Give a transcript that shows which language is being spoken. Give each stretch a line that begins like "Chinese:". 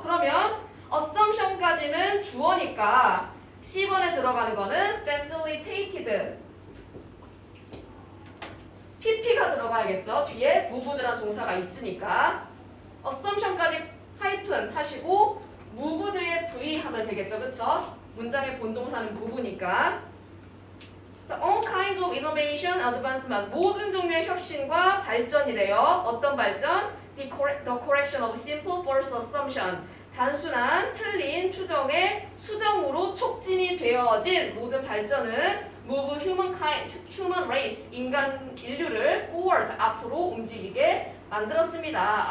Korean: 그러면 assumption까지는 주어니까 C번에 들어가는 거는
English: facilitated pp
Korean: 가 들어가야겠죠. 뒤에 moved란 동사가 있으니까 assumption까지 하이픈 하시고 move 뒤에 V 하면 되겠죠, 그쵸? 문장의 본동사는 move니까.
English: So, all kinds of innovation, advancement.
Korean: 모든 종류의 혁신과 발전이래요. 어떤 발전?
English: The correction of simple false assumption.
Korean: 단순한 틀린 추정의 수정으로 촉진이 되어진 모든 발전은
English: move human race,
Korean: 인간 인류를 forward, 앞으로 움직이게 만들었습니다.